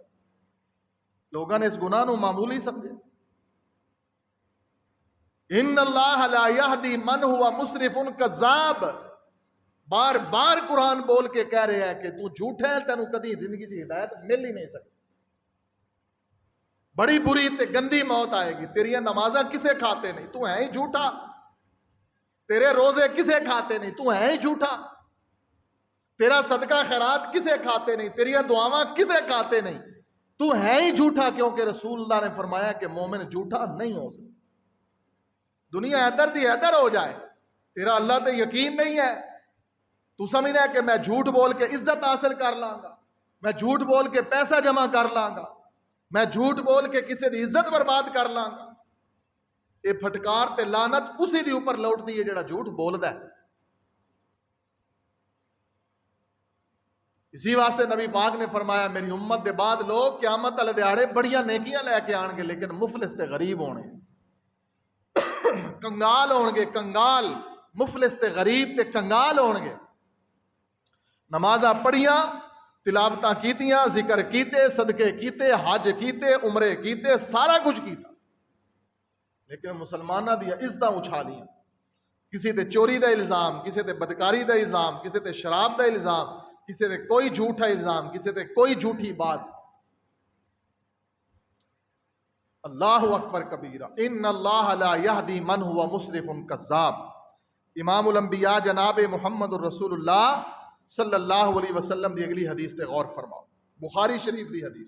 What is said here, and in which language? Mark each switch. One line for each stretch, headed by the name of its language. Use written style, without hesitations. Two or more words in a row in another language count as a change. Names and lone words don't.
Punjabi: لوگوں نے اس گناہ نو معمولی سمجھے۔
Arabic: ان اللہ لا یہدی من ہوا مسرف کذاب،
Punjabi: بار بار قرآن بول کے کہہ رہے ہیں کہ تو جھوٹا ہے، تینوں کدی زندگی کی ہدایت مل ہی نہیں سکتی۔ بڑی بری تے گندی موت آئے گی، تیریاں نمازاں کسے کھاتے نہیں، تو ہے ہی جھوٹا، تیرے روزے کسے کھاتے نہیں، تو ہے ہی جھوٹا، تیرا صدقہ خیرات کسے کھاتے نہیں، تیریاں دعاواں کسے کھاتے نہیں، تو ہے ہی جھوٹا، کیونکہ رسول اللہ نے فرمایا کہ مومن جھوٹا نہیں ہو سکتا۔ دنیا حیدر دی حیدر ہو جائے، تیرا اللہ تے یقین نہیں ہے، تو سمجھنا ہے کہ میں جھوٹ بول کے عزت حاصل کر لاں گا، میں جھوٹ بول کے پیسہ جمع کر لاں گا، میں جھوٹ بول کے کسی دی عزت برباد کر لاں گا۔ یہ پھٹکار تے لعنت اسی دی اوپر لوٹ دی ہے جڑا جھوٹ بولدا ہے۔ اسی واسطے نبی پاک نے فرمایا میری امت دے بعد لوگ قیامت والے دیہاڑے بڑیاں نیکیاں لے کے آن گے، لیکن مفلس تے غریب ہونے، کنگال ہون گے، کنگال، مفلس تے غریب تے کنگال ہون گے۔ نمازاں پڑھیاں، تلاوتاں کیتیاں، ذکر کیتے، صدقے کیتے، حج کیتے، عمرے کیتے، سارا کچھ کیتا، لیکن مسلمانہ دیا عزتاں اچھالیاں۔ کسی تے چوری دا الزام، کسی تے بدکاری دا الزام، کسی تے شراب دا الزام، کسی تے کوئی جھوٹا الزام، کسی تے کوئی جھوٹی بات۔
Arabic: اللہ اکبر کبیرہ، ان اللہ لا یہدی من ہوا مسرف کذاب۔
Punjabi: امام الانبیاء جناب محمد الرسول اللہ
Arabic: صلی اللہ علیہ وسلم
Punjabi: دی اگلی حدیث تے غور فرماؤ، بخاری شریف دی حدیث۔